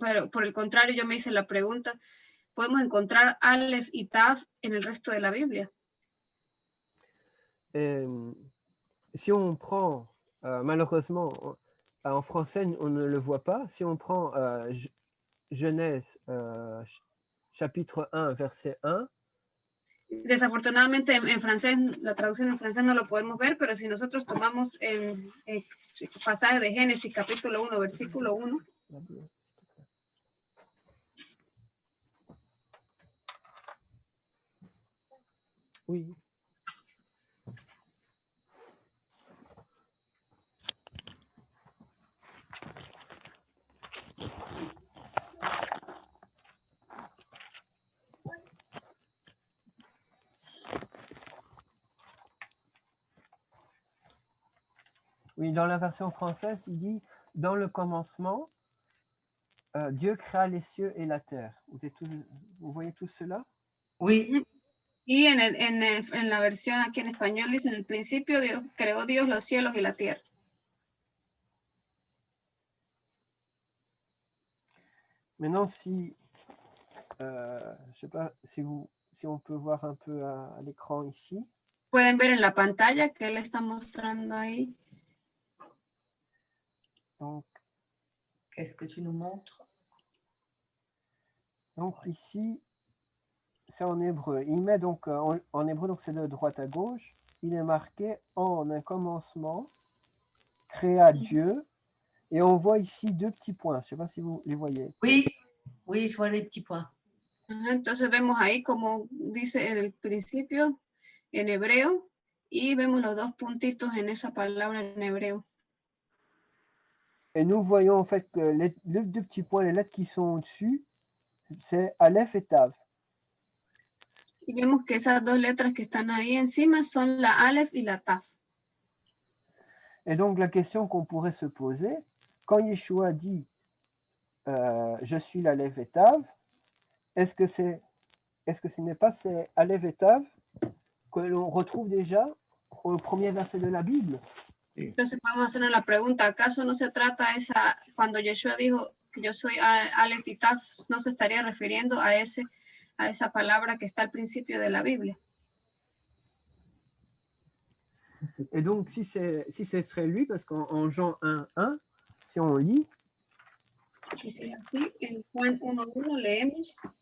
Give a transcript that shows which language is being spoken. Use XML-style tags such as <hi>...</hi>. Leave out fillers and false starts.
<es>Por el contrario, yo me hice la pregunta, ¿podemos encontrar Aleph y Taf en el resto de la Biblia?</es> <fr>Si on prend, malheureusement, en français, on ne le voit pas. Si on prend Genèse, chapitre 1, verset 1.</fr> <es>Desafortunadamente en francés, la traducción en francés no lo podemos ver, pero si nosotros tomamos el pasaje de Génesis, capítulo 1, versículo 1.</es> <fr>Oui. Oui, dans la version française, il dit « Dans le commencement, Dieu créa les cieux et la terre ». Vous voyez tout cela? Oui,</fr> <es>Y en la versión aquí en español dice, en el principio Dios creó Dios los cielos y la tierra.</es> <fr>Maintenant, si, je sais pas si on peut voir un peu à l'écran ici.</fr> <es>Pueden ver en la pantalla que él está mostrando ahí.</es> <fr>Donc, qu'est-ce que tu nous montres? donc ici, c'est en hébreu. Il met donc en hébreu, donc c'est de droite à gauche. Il est marqué en un commencement, créa Dieu. Et on voit ici deux petits points. Je ne sais pas si vous les voyez. Oui, oui, je vois les petits points.</fr> <es>Ajá, entonces vemos ahí como dice en el principio en hebreo y vemos los dos puntitos en esa palabra en hebreo.</es> <fr>Et nous voyons en fait que les deux petits points, les lettres qui sont au-dessus, c'est Aleph et Tav.</fr> <es>Y vemos que esas dos letras que están ahí encima son la Aleph y la Taf.</es> <fr>Et donc la question qu'on pourrait se poser, quand Yeshua dit je suis l'Aleph et Tav, est-ce que ce n'est pas ces Aleph et Tav que l'on retrouve déjà au premier verset de la Bible?</fr> <es>Entonces podemos hacernos la pregunta, ¿acaso no se trata esa, cuando Yeshua dijo que yo soy Aleph y Taf, no se estaría refiriendo a esa palabra que está al principio de la Biblia?</es> <fr>Et donc si ce serait lui, parce qu'en Jean 1:1, si on lit,</fr> <es>Y si es así, en Juan 1:1 leemos.</es>